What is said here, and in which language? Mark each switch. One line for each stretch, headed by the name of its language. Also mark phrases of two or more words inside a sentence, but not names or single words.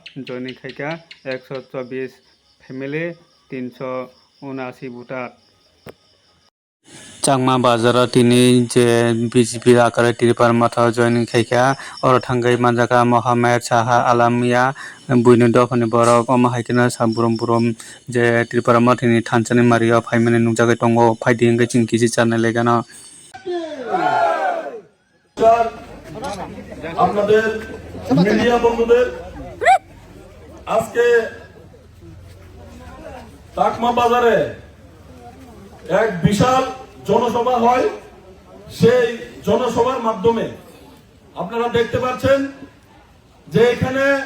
Kok Borok: joining khaika 124 family 379 voter Changma bazar tini je BJP akarai tiripar mathawa joining khaika oro thangai manjaka Mohammed Saha Alamia buini dofani borok oma haikena saburum burum je tiripar mathini thanchani maria phaimani nungjagai tongo phaidi engai chingkiji charnai legano
Bangla: আপনাদের মিডিয়া বন্ধুদের আজকে চাকমা বাজারে এক বিশাল জনসভা হয় সেই জনসভার মাধ্যমে আপনারা দেখতে পাচ্ছেন যে এখানে